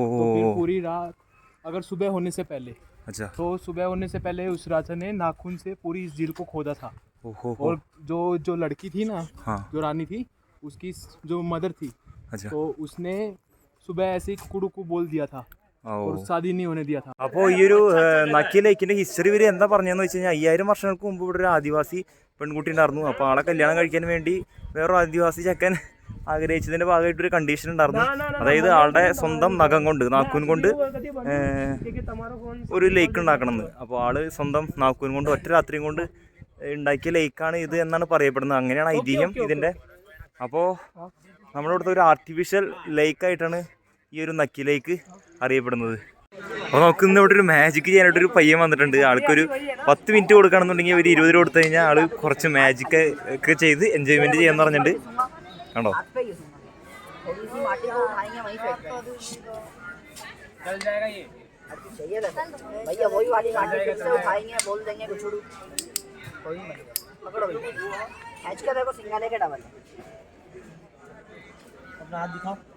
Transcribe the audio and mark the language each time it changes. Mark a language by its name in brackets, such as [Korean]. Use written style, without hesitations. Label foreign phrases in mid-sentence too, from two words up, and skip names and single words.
[Hindi] तो फिर पूरी रात, अगर सुबह होने से पहले, अच्छा. तो सुबह होने से पहले उस राजा ने नाखून से पूरी इस झील को खोदा था. ओहो. और जो लड़की थी ना, हाँ. जो रानी थी, उसकी जो मदर थी, अच्छा. तो उसने सुबह ऐसे ही कुड़ू बोल दिया था और शादी नहीं होने दिया था. [Malayalam] അപ്പോൾ ഈ ഒരു നക്കി ലേക്കിൻ്റെ ഹിസ്റ്ററി ഇവർ എന്താ പറഞ്ഞതെന്ന് വെച്ച് കഴിഞ്ഞാൽ 5000 വർഷങ്ങൾക്ക് മുമ്പ് ഇവിടെ ഒരു ആദിവാസി പെൺകുട്ടി ഉണ്ടായിരുന്നു. അപ്പോൾ ആളെ കല്യാണം കഴിക്കാൻ വേണ്ടി വേറൊരു ആദിവാസി ചെക്കൻ ആഗ്രഹിച്ചതിൻ്റെ ഭാഗമായിട്ടൊരു കണ്ടീഷൻ ഉണ്ടായിരുന്നു. അതായത് ആളുടെ സ്വന്തം നഖം കൊണ്ട്, നാക്കൂൻ കൊണ്ട് ഒരു ലേക്ക് ഉണ്ടാക്കണമെന്ന്. അപ്പോൾ ആള് സ്വന്തം നാക്കൂൻ കൊണ്ട് ഒറ്റ രാത്രിയും കൊണ്ട് ഉണ്ടാക്കിയ ലേക്കാണ് ഇത് എന്നാണ് പറയപ്പെടുന്നത്. അങ്ങനെയാണ് ഐതിഹ്യം ഇതിൻ്റെ. അപ്പോൾ നമ്മുടെ ഇവിടുത്തെ ഒരു ആർട്ടിഫിഷ്യൽ ലേക്കായിട്ടാണ് ഈ ഒരു നക്കി ലേക്ക് അറിയപ്പെടുന്നത്. അപ്പോൾ നമുക്ക് ഇന്ന് ഇവിടെ ഒരു മാജിക് ചെയ്യാനായിട്ടൊരു പയ്യൻ വന്നിട്ടുണ്ട്. ആൾക്കൊരു 10 മിനിറ്റ് കൊടുക്കുകയാണെന്നുണ്ടെങ്കിൽ ഒരു 20 രൂപ കൊടുത്തു കഴിഞ്ഞാൽ ആൾ കുറച്ച് മാജിക് ഒക്കെ ചെയ്ത് എൻജോയ്മെൻറ്റ് ചെയ്യാമെന്ന് പറഞ്ഞിട്ടുണ്ട്. കണ്ടോ? [Hindi] भैया वही वाली माटी फिर से उठाएंगे, बोल देंगे गुछड़ू कोई नहीं. पकड़ो भैया, खींच के देखो सिंगाले के डबल. अपना हाथ दिखाओ.